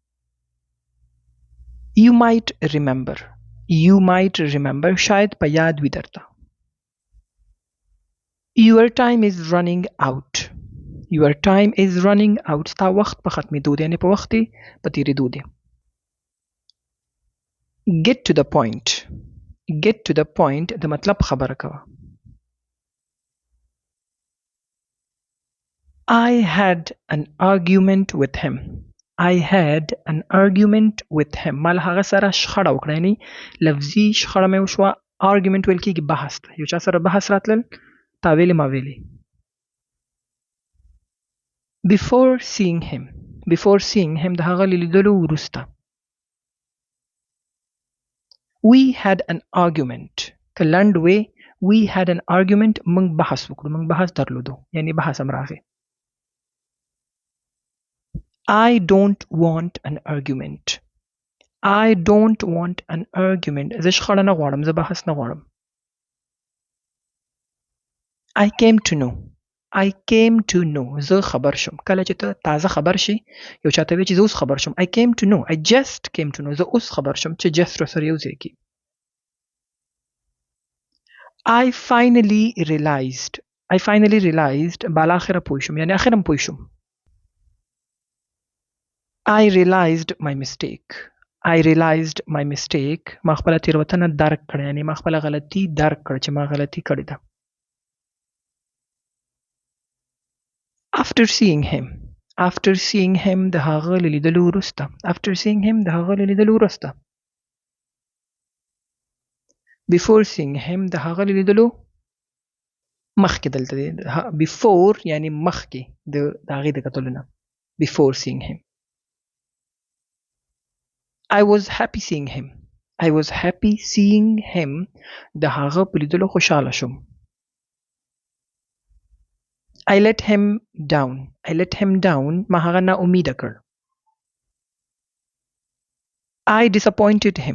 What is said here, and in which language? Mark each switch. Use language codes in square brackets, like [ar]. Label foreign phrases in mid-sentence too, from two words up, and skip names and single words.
[en] you might remember [ps] شاید په یاد وي درته. [en] Your time is running out. Your time is running out. [ps] ستا وخت په ختمېدو دی، یعنې په وخت یې په تېرېدو دی. [en] Get to the point. Get to the point [ps] د مطلب خبره کوه. [en] I had an argument with him. I had an argument with him. [ps] ما له هغه سره شخړه وکړه، یعنې لفظي شخړه مې وشوه. argument ویل کېږي بحث ته. یو چا سره بحث راتلل، تا ویلې ما ویلې. [en] Before seeing him. Before seeing him [ps] د هغه له لیدلو وروسته. [en] We had an argument. [ps] که لنډ وی [en] we had an argument [ps] موږ بحث وکړو، موږ بحث درلودو، یعنې بحث هم راغی. [en] I don't want an argument. I don't want an argument. [ps] زه شخړه نه غواړم، زه بحث نه غواړم. [en] I came to know. I came to know. [ps] زه خبر شم. کله چې ته تازه خبر شي، یو چاته وی چې زه اوس خبر شم. [en] I came to know. I just came to know. [ps] زه اوس خبر شم چې just راسره یو ځای کی. [en] I finally realized. I finally realized [ps] بالاخره پوه شم، یعنی اخرم پوه شم. [en] I realized my mistake. I realized my mistake. [ps] ما خپله تېروتنه درک کړه، یعنی ما خپله غلطي درک کړه چې ما غلطي کړې ده. [en] After seeing him. After seeing him [ps] د هغه له لیدلو وروسته. [en] After seeing him [ps] د هغه له لیدلو وروسته. [en] Before seeing him [ps] د هغه له لیدلو مخکې دلته دی. Before یعنی مخکې د هغې د کتلو نه. [en] Before seeing him. I was happy seeing him. I was happy seeing him. [ps] د هغه په لیدلو خوشحاله شم. [en] I let him down. I let him down. [ps] ما هغه نا امیده کړ. [en] I disappointed him.